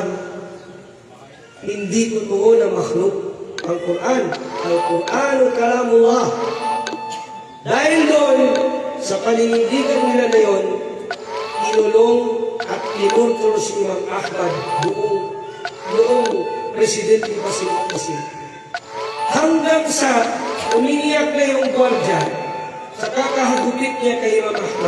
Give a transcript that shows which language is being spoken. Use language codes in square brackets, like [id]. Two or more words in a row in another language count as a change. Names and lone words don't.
[tl] Hindi totoo na makhluk ang Quran. [ar] القرآن كلام الله. [tl] Dahil doon, sa paninindigan nila na yun, inulong at kinontrol si Imam Ahmad noong presidente pa si Muqtasim. Hanggang sa umiiyak na yung gwardiya sa kakahagupit niya kay Imam Ahmad.